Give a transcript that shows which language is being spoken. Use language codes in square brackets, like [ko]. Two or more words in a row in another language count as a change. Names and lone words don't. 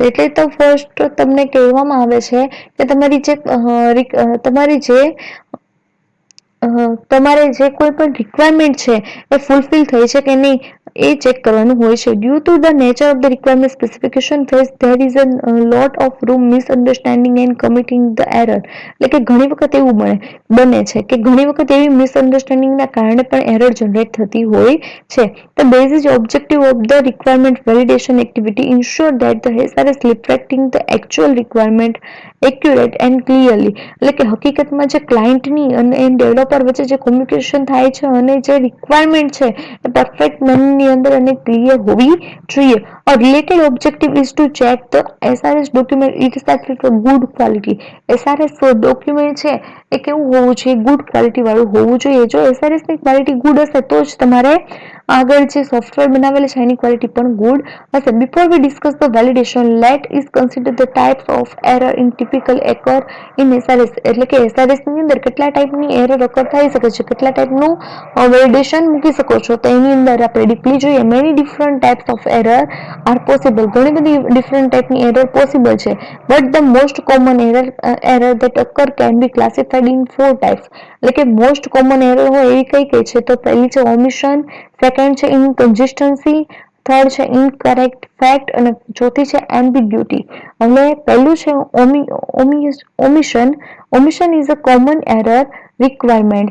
[gu] એટલે તો ફર્સ્ટ તમને કહેવામાં આવે છે કે તમારે જે કોઈ પણ રિક્વાયરમેન્ટ છે એ ફૂલફિલ થઈ છે કે નહીં એ ચેક કરવાનું હોય છે. [en] due to the nature of the requirement specification there is a lot of room misunderstanding and committing the error. [gu] એટલે કે ઘણી વખત એવું બને છે કે ઘણી વખત એવી મિસઅન્ડરસ્ટેન્ડિંગના કારણે પણ [en] error generate [gu] થતી હોય છે. [en] The basic objective of the requirement validation activity ensure that the SRS reflecting the actual requirement accurate and clearly. [gu] એટલે કે હકીકતમાં જે ક્લાયન્ટની અને ડેવલપર વચ્ચે જે કોમ્યુનિકેશન થાય છે અને જે રિક્વાયરમેન્ટ છે એ [en] perfect manner [gu] અંદર અને ક્લિયર હોવી જોઈએ. [en] A related objective is to check the SRS document it is of good quality. [gu] SRS ડોક્યુમેન્ટ છે એ કેવું હોવું જોઈએ, [en] good quality [gu] વાળું હોવું જોઈએ. જો SRS ની [en] quality good [gu] હશે તો જ તમારે આગળ જે સોફ્ટવેર બનાવેલું છે એની ક્વોલિટી પણ ગુડ હશે. [en] before we discuss the validation, let us consider the types of error in typical occur in SRS. [gu] એટલે કે SRS ની અંદર કેટલા ટાઈપની [en] error occur [gu] થઈ શકે છે, કેટલા ટાઈપનું વેલિડેશન મૂકી શકો છો, તો એની અંદર આપણે ડીપલી જોઈએ. [en] many different types of error are possible. [gu] ઘણી બધી ડિફરન્ટ ટાઈપની એરર પોસિબલ છે. [en] but the most common error that occur can be classified in 4 types. [gu] એટલે કે [en] most common error [gu] હોય એવી કઈ છે, તો પહેલી છે ઓમિશન, સેકન્ડ છે ઇનકન્સિસ્ટન્સી, થર્ડ છે [en] incorrect fact [gu] અને ચોથી છે એમ્બિગ્યુટી. અને પહેલું છે ઓમિશન. [en] omission is a common error requirement.